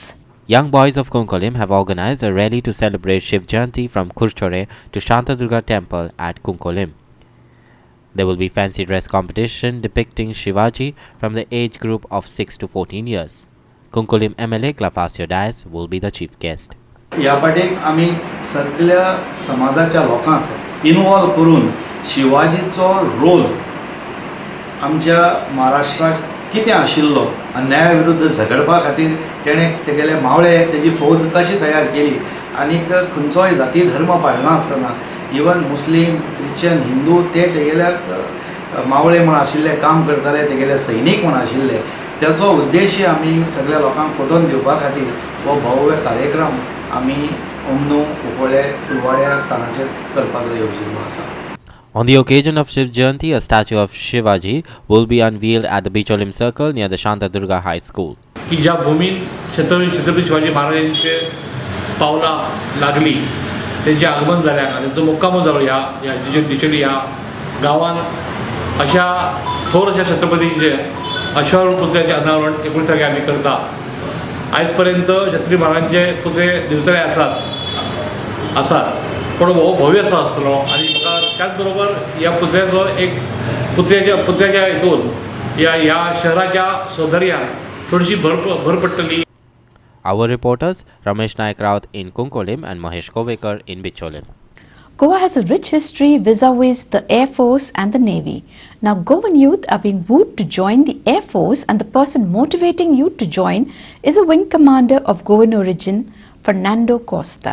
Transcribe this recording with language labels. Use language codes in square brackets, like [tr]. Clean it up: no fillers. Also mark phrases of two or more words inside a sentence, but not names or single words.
[en] Young boys of Kunkolim have organized a rally to celebrate Shiv Jayanti from Kurchore to Shantadurga temple at Kunkolim. There will be fancy dress competition depicting Shivaji from the age group of 6 to 14 years. Kunkolim MLA Clafasio Dias will be the chief guest. [kok] ह्या पाटेक आमी सगळ्या समाजाच्या लोकांक इनवॉल्व करून शिवाजीचो रोल आमच्या महाराष्ट्रात कितें आशिल्लो, अन्याया विरुद्ध झगडपा खातीर तेणें तेगेले मावळे तेजी फौज कशी तयार केली, आनीक खंयचोय जाती धर्म पाळनासतना इवन मुस्लीम क्रिश्चन हिंदू ते तेगेल्या मावळे म्हण आशिल्ले काम करताले, तेगेले सैनीक म्हण आशिल्ले, त्याचो उद्देश आमी सगळ्या लोकांक पटोवन दिवपा खातीर हो भव्य कार्यक्रम आमी ओमनू उपोळे कुलवाड्या स्थानाचेर करपाचो येवजिल्लो आसा. [en] On the occasion of Shiv Jayanti, a statue of Shivaji will be unveiled at the Bicholim Circle near the Shantadurga High School. [kok] की ज्या भूमीत छत्रपती शिवाजी महाराजांचे पावलां लागली त्यांचे आगमन जाल्यार आनी त्यांचो मुक्कामो जालो ह्या दिचेली ह्या गांवांत अशा थोर अशा छत्रपतींचे अश्वारूढ पुतळ्याचें अनावरण 19 तारखेक आमी करता. आयज पर्यंत छत्री महाराजांचे पुतळे दिवचले आसात पण हो भव्य असो आसतलो आनी म्हाका त्याच बरोबर ह्या पुतळ्याचो एक पुतळ्याच्या हितून ह्या शहराच्या सौंदर्यान थोडीशी भर पडटली. [en] Our reporters Ramesh Naik Raut in Kunkolim and Mahesh Kovekar in Bicholim. Goa has a rich history vis-a-vis the Air Force and the Navy. Now Goan youth are being wooed to join the Air Force, and the person motivating youth to join is a wing commander of Goan origin, Fernando Costa.